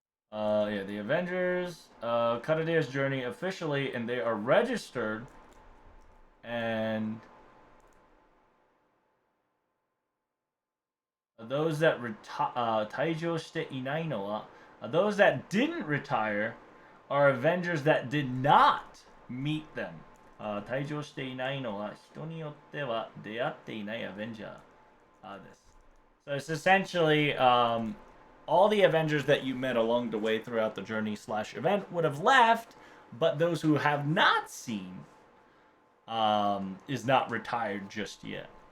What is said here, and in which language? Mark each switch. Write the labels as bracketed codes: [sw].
[en] The Avengers, Karudea's journey officially, and they are registered. And those that [ja] 退場していないのは [en] those that didn't retire are Avengers that did not meet them. [ja] 退場していないのは人によっては出会っていない Avenger です。 [en] So it's essentially all the Avengers that you met along the way throughout the journey slash event would have left, but those who have not seen is not retired just yet.